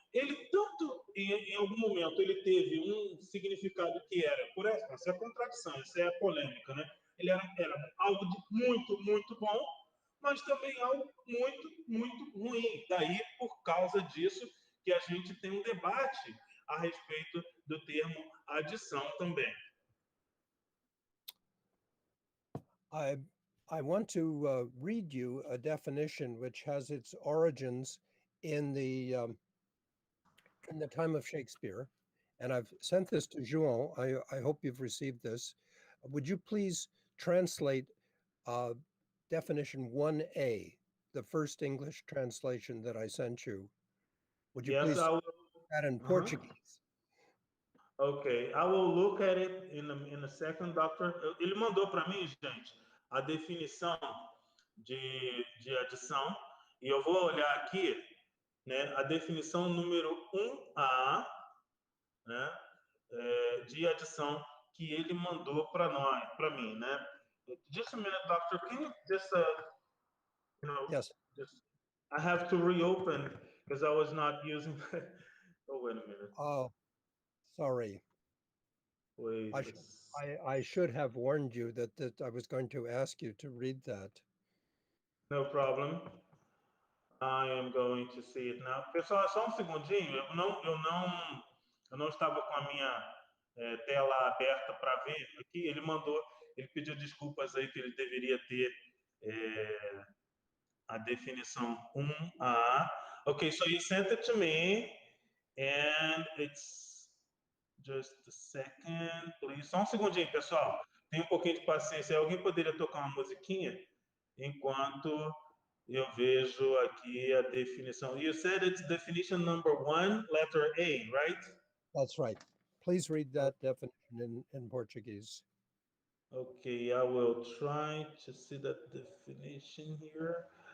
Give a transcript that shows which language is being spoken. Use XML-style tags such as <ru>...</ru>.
<pt>Ele tanto, em algum momento, ele teve um significado que era, por essa é a contradição, essa é a polêmica, né? Ele era algo de muito, muito bom, mas também algo muito, muito ruim. Daí, por causa disso, que a gente tem um debate a respeito do termo adição também.</pt> <en>I want to read you a definition which has its origins in the time of Shakespeare, and I've sent this to Juan. I hope you've received this. Would you please translate definition 1A, the first English translation that I sent you? Would you please do that in Portuguese? Ok, I will look at it in a second, doctor.</en> <pt>Ele mandou para mim, gente, a definição de adição, e eu vou olhar aqui, né, a definição número 1A, né, de adição que ele mandou para mim, né?</pt> <en>Just a minute, doctor. Can you just, Yes. I have to reopen because I was not using. Oh, wait a minute. Oh, sorry. Wait. I should have warned you that I was going to ask you to read that. No problem. I am going to see it now.</en> <pt>Pessoal, só um segundinho. Eu não estava com a minha tela aberta para ver aqui. Ele pediu desculpas aí que ele deveria ter a definição 1A.</pt> <en>Okay, so you sent it to me, and it's just a second, please.</en> <pt>Só um segundinho, pessoal. Tem um pouquinho de paciência. Alguém poderia tocar uma musiquinha enquanto eu vejo aqui a definição.</pt> <en>You said it's definition number 1, letter A, right? That's right. Please read that definition in Portuguese. Okay, I will try to see that definition here.</en>